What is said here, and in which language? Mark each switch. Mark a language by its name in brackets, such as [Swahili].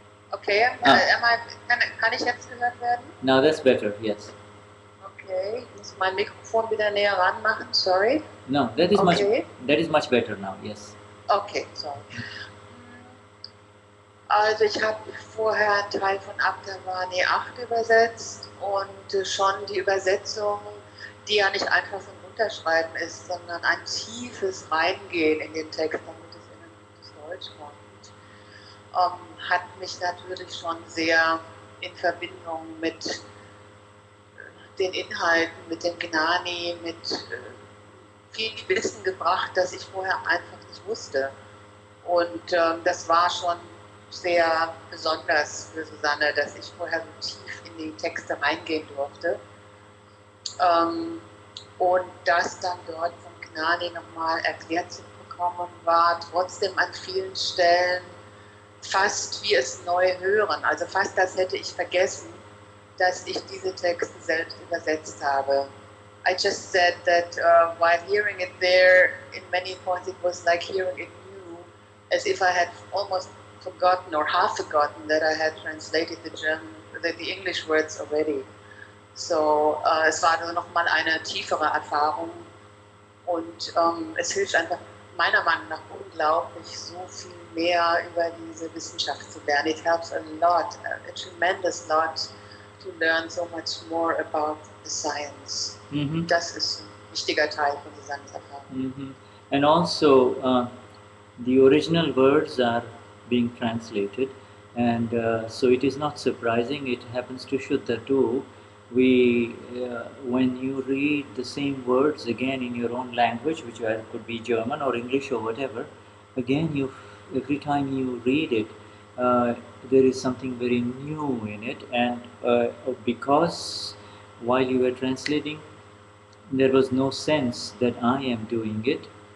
[German] Okay, kann ich jetzt gehört werden? [English] Now that's better, yes. [German] Okay, ich muss mein Mikrofon wieder näher ranmachen, sorry. [English] No, that is much better now, yes. Okay, sorry. [German] Also ich habe vorher einen Teil von Aptavani 8 übersetzt und schon die Übersetzung, die ja nicht einfach so ein Unterschreiben ist, sondern ein tiefes Reingehen in den Text, damit es in ein gutes Deutsch kommt, hat mich natürlich schon sehr in Verbindung mit den Inhalten, mit dem Gnani, mit viel Wissen gebracht, das ich vorher einfach nicht wusste. Und das war schon sehr besonders für Susanne, dass ich vorher so tief in die Texte reingehen durfte. Und das dann dort vom Gnani nochmal erklärt zu bekommen, war trotzdem an vielen Stellen fast wie es neu hören. Also fast als hätte ich vergessen, dass ich diese Texte selbst übersetzt habe. [English] I just said that while hearing it there, in many points it was like hearing it new, as if I had almost forgotten or half forgotten that I had translated the English words already. [German] So es war also nochmal eine tiefere Erfahrung und es hilft einfach meiner Meinung nach unglaublich, so viel mehr über diese Wissenschaft zu lernen. [English] It helps a lot, a tremendous lot to learn so much more about the science. Mm-hmm. [German] Das ist ein wichtiger Teil von Susannes Erfahrung. Mm-hmm. [English] And also the original words are being translated, and so it is not surprising. It happens to Shuddha too. When you read the same words again in your own language, which could be German or English or whatever, again every time you read it, there is something very new in it, and because while you were translating, there was no sense that I am doing it.